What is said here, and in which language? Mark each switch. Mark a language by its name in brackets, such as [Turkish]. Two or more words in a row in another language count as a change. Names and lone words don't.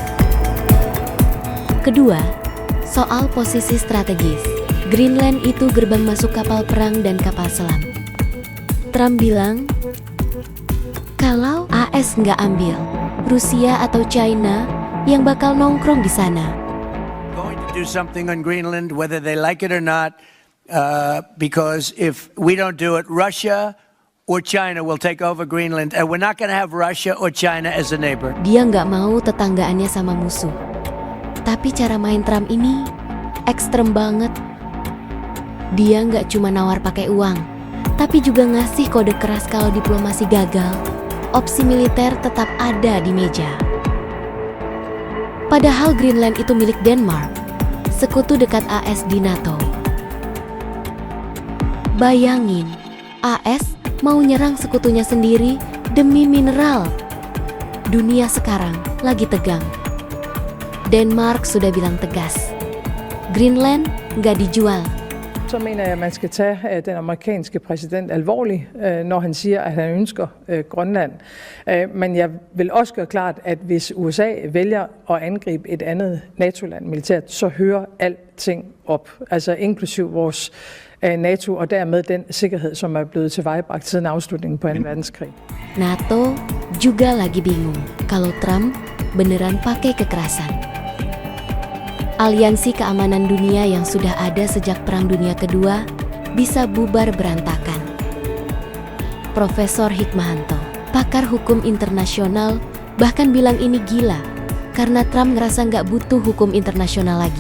[Indonesian] Kedua, soal posisi strategis. Greenland itu gerbang masuk kapal perang dan kapal selam. Trump bilang, kalau AS nggak ambil, Rusia atau China yang bakal nongkrong di sana. [English] Going to do something on Greenland, whether they like it or not, because if we don't do it, Russia or China will take over Greenland, and we're not going to have Russia or China as a neighbor. [Indonesian] Dia nggak mau tetanggaannya sama musuh. Tapi cara main Trump ini ekstrem banget. Dia nggak cuma nawar pakai uang, tapi juga ngasih kode keras kalau diplomasi gagal. Opsi militer tetap ada di meja. Padahal Greenland itu milik Denmark, sekutu dekat AS di NATO. Bayangin, AS mau nyerang sekutunya sendiri demi mineral. Dunia sekarang lagi tegang. Denmark sudah bilang tegas, Greenland nggak dijual. [Danish] Så mener jeg, at man skal tage den amerikanske præsident alvorligt, når han siger, at han ønsker Grønland. Men jeg vil også gøre klart, at hvis USA vælger at angribe et andet NATO-land militært, så hører alting op. Altså inklusiv vores NATO og dermed den sikkerhed, som er blevet tilvejebragt siden afslutningen på 2. verdenskrig. [Indonesian] NATO juga lagi bingung kalau Trump beneran pakai kekerasan. Aliansi keamanan dunia yang sudah ada sejak Perang Dunia Kedua bisa bubar berantakan. Profesor Hikmahanto, pakar hukum internasional, bahkan bilang ini gila karena Trump ngerasa nggak butuh hukum internasional lagi.